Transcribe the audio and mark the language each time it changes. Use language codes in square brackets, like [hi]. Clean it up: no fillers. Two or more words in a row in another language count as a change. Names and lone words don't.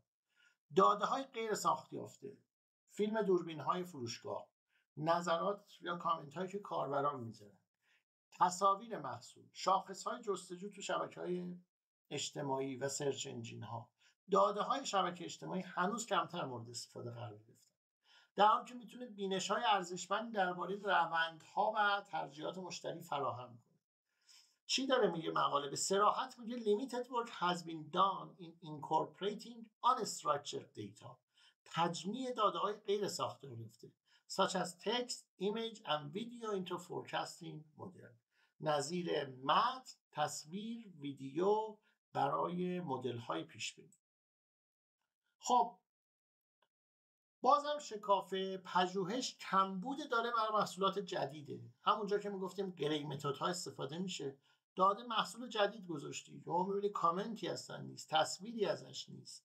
[fa] داده‌های غیر ساختی یافته، فیلم دوربین‌های فروشگاه، نظرات یا کامنت‌هایی که کاربران میذارن، تصاویر محصول، شاخص‌های جستجو تو شبکه‌های اجتماعی و [en] search engines. [fa] داده‌های شبکه اجتماعی هنوز کمتر مورد استفاده قرار گرفته، در حالی که میتونه بینش‌های ارزشمند درباره روندها و ترجیحات مشتری فراهم کنه. چی داره میگه مقاله؟ به صراحت میگه [en] limited work has been done in incorporating unstructured data، [fa] تجمیع داده‌های غیر ساختاری یافته [en] such as text, image and video into forecasting model، [fa] نظیر متن، تصویر، ویدیو برای مدل‌های پیش‌بینی. خب بازم شکاف پژوهش کمبود داره بر محصولات جدیده. همونجا که میگفتیم [en] grey methods [fa] استفاده میشه، داده محصول جدید گذاشتی، شما میبینی کامنتی اصلا نیست، تصویری ازش نیست.